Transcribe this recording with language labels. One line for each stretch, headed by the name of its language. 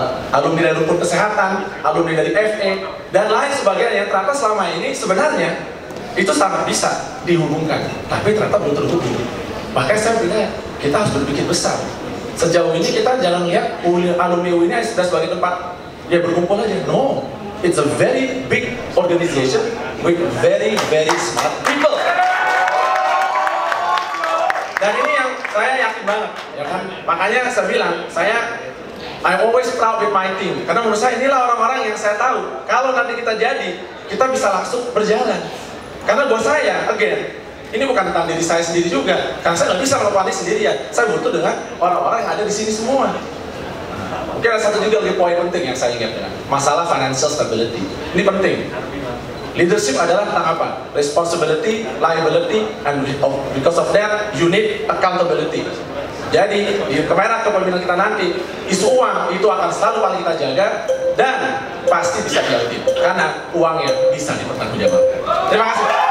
Indonesian: Alumni dari Rumput Kesehatan, alumni dari FE, dan lain sebagainya. Ternyata selama ini sebenarnya itu sangat bisa dihubungkan, tapi ternyata belum terhubung. Makanya saya bilang, kita harus berpikir besar. Sejauh ini kita jangan lihat alumni UI ini sudah sebagai tempat ya berkumpul aja.
English: No, it's a very big organization with very smart people.
Indonesian: Dan ini yang saya yakin banget, ya kan? Makanya saya bilang, saya
English: I'm always proud with my team.
Indonesian: Karena menurut saya inilah orang-orang yang saya tahu. Kalau nanti kita jadi, kita bisa langsung berjalan. Karena buat saya, again, ini bukan tentang diri saya sendiri juga. Karena saya nggak bisa melakukan ini sendirian. Saya butuh dengan orang-orang yang ada di sini semua. Mungkin ada satu juga lagi poin penting yang saya ingat, masalah financial stability. Ini penting. Leadership adalah tentang apa?
English: Responsibility, liability, and because of that, you need accountability.
Indonesian: Jadi, di kamera kepemimpinan kita nanti, isu uang itu akan selalu paling kita jaga dan pasti bisa dilatih karena uangnya bisa dipertanggungjawabkan. Terima kasih.